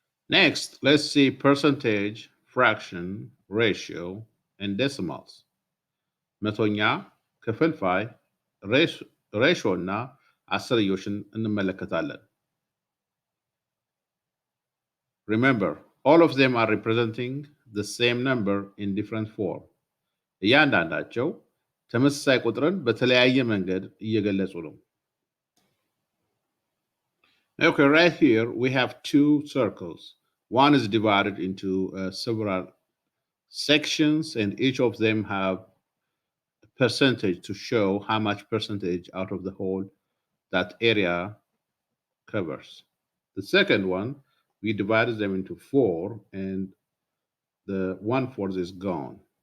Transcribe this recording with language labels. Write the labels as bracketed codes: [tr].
[en] Next, let's see percentage, fraction, ratio, and decimals. [am] መቶኛ፣ ክፍልፋይ፣ ሬሽዮ እና አስርዮሽን እንመለከታለን። [en] Remember, all of them are representing the same number in different form. [am] እያንዳንዳቸው ተመሳሳይ ቁጥርን በተለያየ መንገድ እየገለጹ ነው። [en] Okay, right here we have 2 circles. One is divided into several sections, and each of them have a percentage to show how much percentage out of the whole that area covers. The second one, we divided them into four, and the 1/4 is gone.